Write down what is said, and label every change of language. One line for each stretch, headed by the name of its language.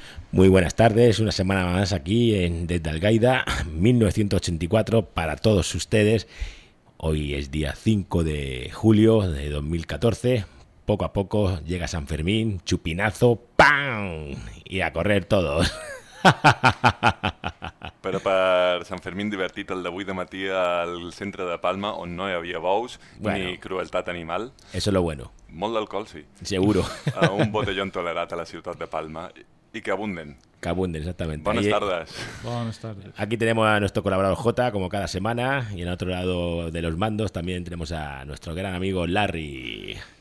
Spanish: Muy buenas tardes, una semana más aquí en Desde Algaida, 1984 para todos ustedes. Hoy es día 5 de julio de 2014. Poco a poco llega San Fermín, chupinazo, ¡pam! Y a correr todos.
Catalan: Però per Sant Fermín divertit el d'avui de matí al centre de Palma on no hi havia bous, bueno, ni crueltat animal.
Spanish: Eso es lo bueno.
Catalan: Molt d'alcohol, sí.
Spanish: Seguro.
Catalan: Un botellón tolerat a la ciutat de Palma.
Spanish: Y que abunden. Que abunden, exactamente. Buenas tardes. Buenas tardes. Aquí tenemos a nuestro colaborador Jota, como cada semana. Y en otro lado de los mandos también tenemos a nuestro gran amigo Larry.